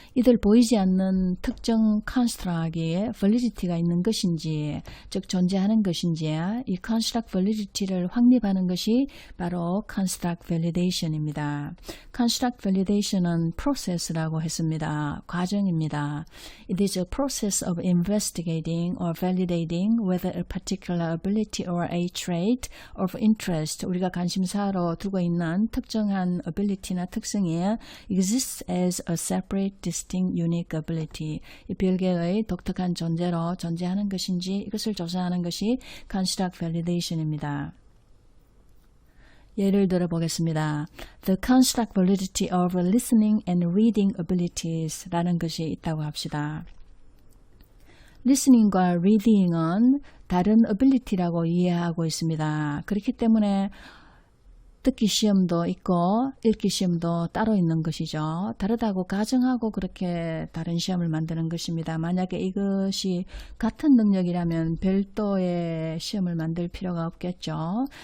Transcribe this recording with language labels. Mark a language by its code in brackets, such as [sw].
[ko] 이들 보이지 않는 특정 construct에 validity가 있는 것인지, 즉 존재하는 것인지, 이 construct validity를 확립하는 것이 바로 construct validation입니다. construct validation은 process라고 했습니다. 과정입니다. [en] It is a process of investigating or validating whether a particular ability or a trait of interest, [ko] 우리가 관심사로 두고 있는 특정한 ability나 특성이 [en] exists as a separate, distinct, unique ability. [ko] 이 별개의 독특한 존재로 존재하는 것인지 이것을 조사하는 것이 construct validation입니다. 예를 들어 보겠습니다. [en] The construct validity of listening and reading abilities [ko] 라는 것이 있다고 합시다. listening과 reading은 다른 ability라고 이해하고 있습니다. 그렇기 때문에 듣기 시험도 있고 읽기 시험도 따로 있는 것이죠. 다르다고 가정하고 그렇게 다른 시험을 만드는 것입니다. 만약에 이것이 같은 능력이라면 별도의 시험을 만들 필요가 없겠죠.